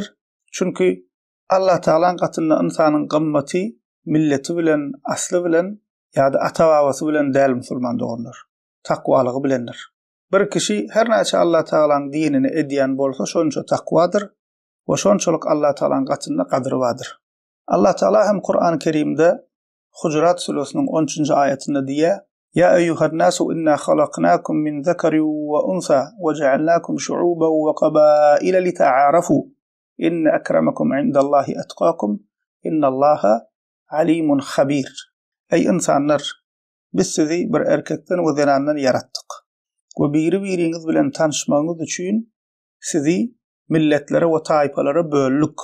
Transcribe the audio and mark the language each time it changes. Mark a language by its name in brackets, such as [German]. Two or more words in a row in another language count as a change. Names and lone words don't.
[Turkmen] Çünki Allah Taalaň gatynda insanyň gymmaty milleti bilen, asly bilen ýa-da ata-babasy bilen däl musulman doganlar. Takwalygy bilendir. Bir kişi her näçe Allah Taalaň dinini edýän bolsa şonça takwadyr we şonçalyk Allah Taalaň gatynda gadry bardyr. Allah Taala hem Kur'an-ı Kerimde Hucurat suresiniň 13-nji aýatynda diýär: [Arabic] "يا أيها الناس إنا خلقناكم من ذكر وأنثى وجعلناكم شعوبا وقبائل لتعارفوا. إن أكرمكم عند الله أتقاكم إن الله عليم خبير." [Turkmen] Ey insanlar, biz sizi bir erkekden we zenandan yaratdyk. We biri-biriňiz bilen tanışmagyňyz üçin sizi milletlere we taýpalara böldük.